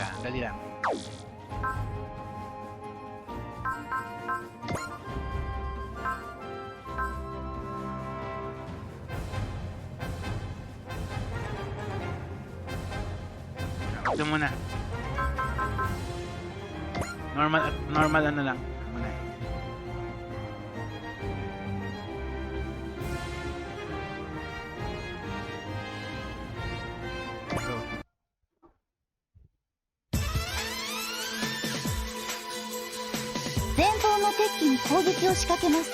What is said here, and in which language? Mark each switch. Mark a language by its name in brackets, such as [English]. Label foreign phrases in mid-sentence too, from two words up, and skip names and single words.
[Filipino] Dali lang. Ito muna. Normal ano lang. Muna. [English] Go. [Japanese] 前方の敵機に攻撃を仕掛けます。